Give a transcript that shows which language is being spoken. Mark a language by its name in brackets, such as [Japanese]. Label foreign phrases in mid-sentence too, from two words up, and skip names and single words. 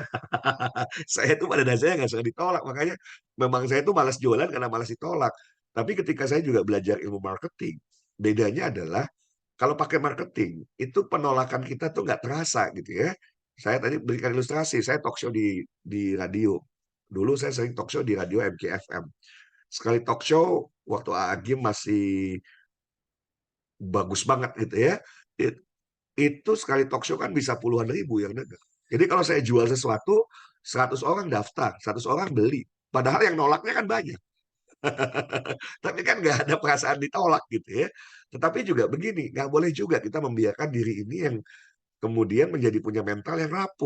[Indonesian] Saya itu pada dasarnya nggak suka ditolak, makanya memang saya itu malas jualan karena malas ditolak. Tapi ketika saya juga belajar ilmu marketing, bedanya adalah kalau pakai marketing, itu penolakan kita tuh nggak terasa gitu ya. Saya tadi berikan ilustrasi, saya [English] talk show [Indonesian] di radio. Dulu saya sering [English] talk show [Indonesian] di radio MKFM. Sekali [English] talk show, [Indonesian] waktu Agim masih bagus banget gitu ya. Itu sekali [English] talk show [Indonesian] kan bisa puluhan ribu yang denger. Jadi kalau saya jual sesuatu, 100 orang daftar, 100 orang beli. Padahal yang nolaknya kan banyak. Tapi kan nggak ada perasaan ditolak gitu ya. Tetapi juga begini, nggak boleh juga kita membiarkan diri ini yang kemudian menjadi punya mental yang rapuh.